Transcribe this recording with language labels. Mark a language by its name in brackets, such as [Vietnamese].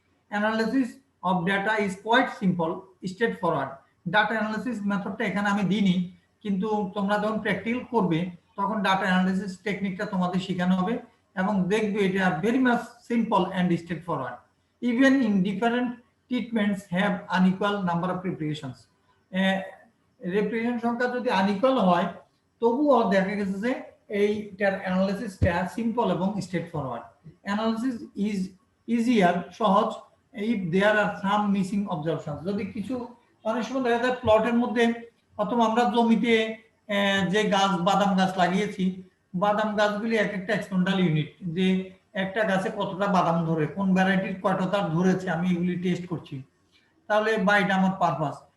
[English] Analysis of data is quite simple, straightforward. [Bangla] Data analysis মেথডটা এখানে আমি দিইনি, কিন্তু তোমরা যখন প্র্যাকটিক্যাল করবে তখন ডাটা অ্যানালিসিস টেকনিকটা তোমাদের শেখানো হবে এবং দেখবে এটা [English] Very much simple and straightforward. Even in different treatments have unequal number of replications. [Bangla] Replication সংখ্যা যদি আনইকুয়াল হয় তবুও দেখা গেছে যে এইটার অ্যানালিসিসটা সিম্পল এবং straight forward. [English] Analysis is easier, সহজ, if there are some missing observation. [Bangla] যদি কিছু অনেক সময় দেখা যায় প্লটের মধ্যে অথবা আমরা জমিতে যে গাছ বাদাম গাছ লাগিয়েছি, বাদাম গাছগুলি এক একটা এক্সপেরিমেন্টাল ইউনিট, যে একটা গাছে কতটা বাদাম ধরে, কোন ভ্যারাইটির কয়টা ধরেছে, আমি এগুলি টেস্ট করছি, তাহলে বা এটা আমার পারপাস।